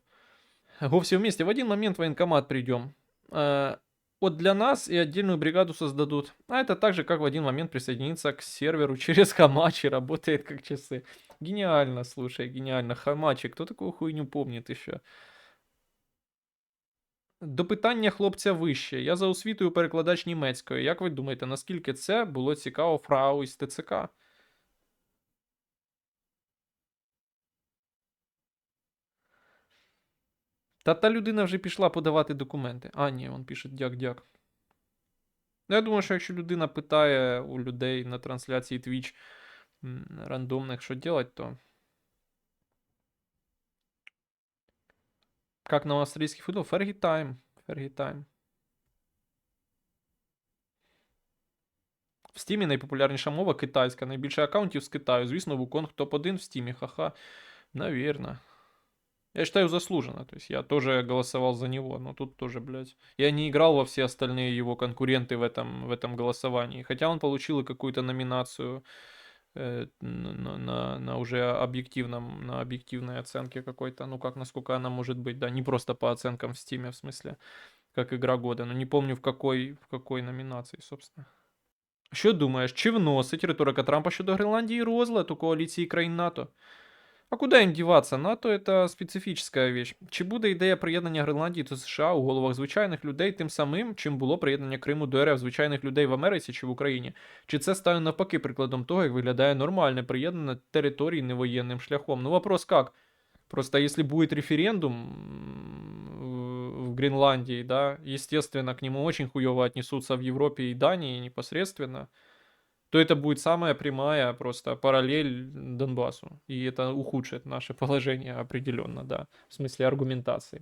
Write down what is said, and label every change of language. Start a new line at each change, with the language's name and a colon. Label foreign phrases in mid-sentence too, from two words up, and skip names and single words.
Russian: Го все вместе. В один момент в военкомат придем. Вот для нас и отдельную бригаду создадут. А это так же, как в один момент присоединиться к серверу через Хамачи. Работает как часы. Гениально, слушай, гениально. Хамачи, кто такую хуйню помнит еще?
Ukrainian: До питання хлопця вище. Я за освітою перекладач німецької. Як ви думаєте, наскільки це було цікаво фрау із ТЦК? Та людина вже пішла подавати документи. А, ні, він пише дяк-дяк. Я думаю, що якщо людина питає у людей на трансляції Twitch рандомних, що делать, то.
Russian: Как на
Ukrainian: австрійський футбол?
English: Fergie time. Fergie time.
Ukrainian: В Стімі найпопулярніша мова китайська. Найбільше аккаунтів з Китаю. Звісно, Wukong топ-1 в Стімі. Ха-ха. Наверно.
Russian: Я считаю, заслуженно. То есть я тоже голосовал за него, но тут тоже, блядь. Я не играл во все остальные его конкуренты в этом голосовании. Хотя он получил и какую-то номинацию на уже на объективной оценке какой-то. Ну, как, насколько она может быть, да. Не просто по оценкам в Стиме, в смысле, как игра года. Но не помню в какой номинации, собственно.
Ukrainian: Що думаєш, чи вносить риторика Трампа щодо Гренландії розлад у коаліції країн НАТО?
Russian: А куда им деваться? НАТО это специфічна вещь.
Ukrainian: Чи буде ідея приєднання Гренландії до США у головах звичайних людей тим самим, чим було приєднання Криму до РФ звичайних людей в Америці чи в Україні? Чи це стане навпаки прикладом того, як виглядає нормальне приєднання територій невоєнним шляхом?
Russian: Ну вопрос как? Просто если будет референдум в Гренландии, да, естественно, к нему очень хуево отнесутся в Европе и Дании непосредственно, то это будет самая прямая просто параллель Донбассу. И это ухудшит наше положение определенно, да, в смысле аргументации.